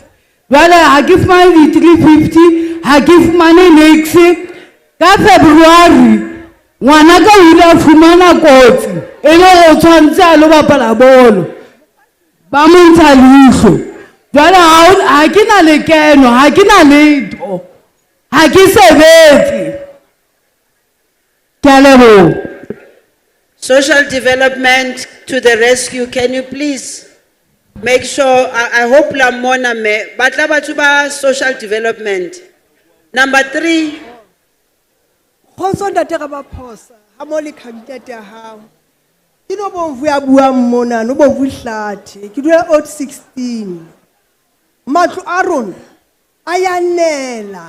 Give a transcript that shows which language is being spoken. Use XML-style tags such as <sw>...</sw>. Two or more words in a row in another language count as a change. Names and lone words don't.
<st>Jwale ha ke fumane 350 ha ke fumane next ka February ngwana ka o ile a fumana kotsi e le go tshwantse a lo bapala bolo ba mo ntsha leihlo. Jwale ha ke na lekeno ha ke na letho ha ke sebetse. Ke a leboha.</st> <en>Social development to the rescue. Can you please make sure, I hope Lamona me,</en> <st>batla batho ba</st> <en>social development. Number 3.</en> <st>Khotso ntate Ramaphosa ha mo le candidate ya hao. Ke no bonvu ya bua mona no bonvu hlathe ke dula Ward 16. Matlo a rona a ya nela.</st>